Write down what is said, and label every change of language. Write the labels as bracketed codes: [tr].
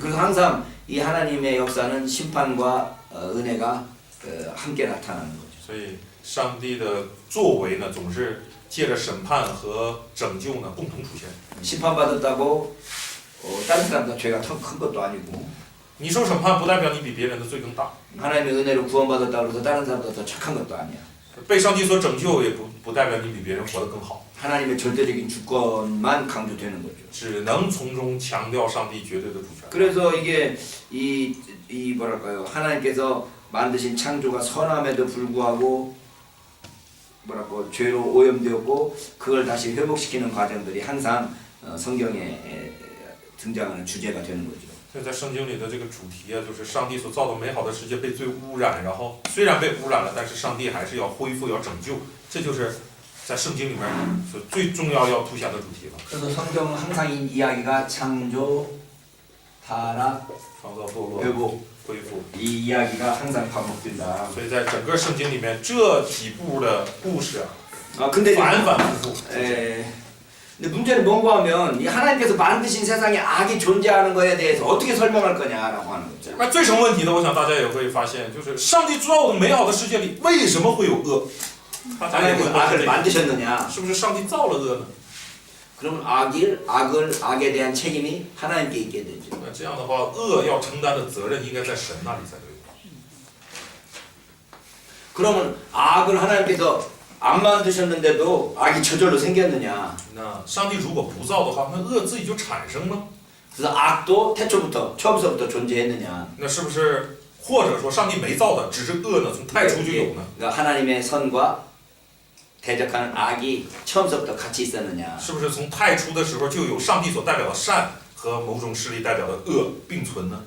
[ko] 그래서 항상 이 하나님의 역사는 심판과 은혜가 함께 나타나는 거죠. [zh] 所以，上帝的作为呢，总是借着审判和拯救呢共同出现。 [ko] 심판받았다고 다른 사람보다 죄가 더 큰 것도 아니고 [zh] 你受审判不代表你比别人的罪更大， [ko] 하나님의 은혜로 구원받았다고 해서 다른 사람보다 더 착한 것도 아니야. [zh] 被上帝所拯救也不代表你比别人活得更好， [ko] 하나님의 절대적인 주권만 강조되는 거죠. [zh] 只能从中强调上帝绝对的主权。 [ko] 그래서 이게 이 뭐랄까요 하나님께서 만드신 창조가 선함에도 불구하고 뭐랄까 죄로 오염되었고 그걸 다시 회복시키는 과정들이 항상 성경에 등장하는 주제가 되는 거죠. [zh] 所以在圣经里的这个主题啊，就是上帝所造的美好的世界被罪污染，然后虽然被污染了，但是上帝还是要恢复、要拯救，这就是在圣经里面所最重要要凸显的主题了。 [ko] 그래서 성경은 항상 이 이야기가 창조, 타락, [zh] 创造、堕落、 [ko] 회복 [zh] 恢复， [ko] 이 이야기가 항상 반복된다. [zh] 所以在整个圣经里面这几部的故事啊， [ko] 근데 [zh] 反反复复。 [ko] 근데 문제는 뭔가 하면 이 하나님께서 만드신 세상에 악이 존재하는 거에 대해서 어떻게 설명할 거냐라고 하는 거죠. [zh] 那最成问题的，我想大家也会发现，就是上帝造的美好的世界里，为什么会有恶？大家也会 [ko] 하나님께서 [zh] 问 [ko] 악을 [zh] 这个， [ko] 만드셨느냐? [zh] 是不是上帝造了恶呢？ [ko] 그러면 악에 대한 책임이 하나님께 있게 되죠. [zh] 那这样的话，恶要承担的责任应该在神那里才对。 [ko] 그러면 악을 하나님께서 안 만드셨는데도 악이 저절로 생겼느냐? [zh] 那上帝如果不造的话，那恶自己就产生吗？ [ko] 그래서 악도 태초부터 처음서부터 존재했느냐? [zh] 那是不是或者说上帝没造的，只是恶呢从太初就有呢？ [ko] 그러니까 하나님의 선과 대적하는 악이 처음서부터 같이 있었느냐? [zh] 是不是从太初的时候就有上帝所代表的善和某种势力代表的恶并存呢？